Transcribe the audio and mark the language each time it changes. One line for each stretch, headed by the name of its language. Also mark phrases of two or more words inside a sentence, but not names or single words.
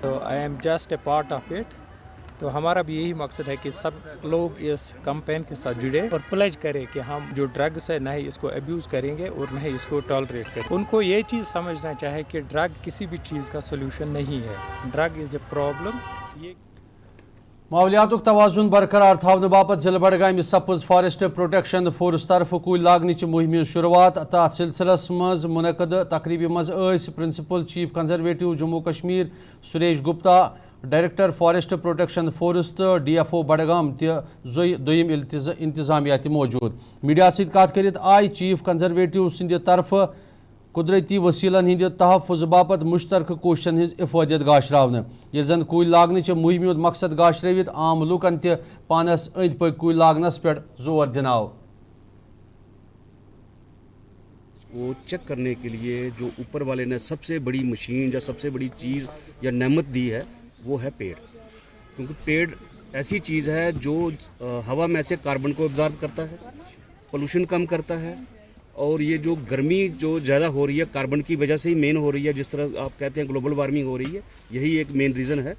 Hindi: तो
English: I am just a part of it.
Hindi: तो हमारा भी यही मकसद है कि सब लोग इस कैंपेन के साथ जुड़े और प्लेज करें कि हम जो ड्रग्स है न ही इसको अब्यूज़ करेंगे और न ही इसको टॉलरेट करें। उनको ये चीज़ समझना चाहिए कि ड्रग किसी भी चीज़ का सोल्यूशन नहीं है,
English: drug is a problem.
Hindi: ये
Kashmiri: माहौलियातुक तवाजुन बरकरार थावने बापत जिला बडगाम सपज फॉरेस्ट प्रोटेक्शन फोर्स तरफ कुल लागनिच मुहिम शुरुआत। तथ सिलसिलस मज मुनक़द तकरीबी मज
English: principal chief conservative
Kashmiri: जम्मू कश्मीर सुरेश गुप्ता, डायरेक्टर फॉरेस्ट प्रोटेक्शन फोर्स तो DFO बडगाम दोयम इंतजामिया मौजूद। मीडिया सत कत करित आय
English: chief conservative
Kashmiri: सिंद तरफ कुदरती वसीलन हिंद तहफ़ुज़ बापत मुश्तरक कोशिशन हिंज इफादियत गाशरावन। ये जन कुल लागनिच मुहिम मकसद गाशरवित आम लूकन ते पानस अंद पक कुल लागनस पे जोर दिनाव।
Hindi: को चेक करने के लिए जो ऊपर वाले ने सबसे बड़ी मशीन या सबसे बड़ी चीज़ या नेमत दी है वो है पेड़, क्योंकि पेड़ ऐसी चीज़ है जो हवा में से कार्बन को ऑब्जर्व करता है, पोल्यूशन कम करता है, और ये जो गर्मी जो ज़्यादा हो रही है कार्बन की वजह से ही मेन हो रही है, जिस तरह आप कहते हैं
English: global warming
Hindi: हो रही है, यही एक
English: main reason
Hindi: है।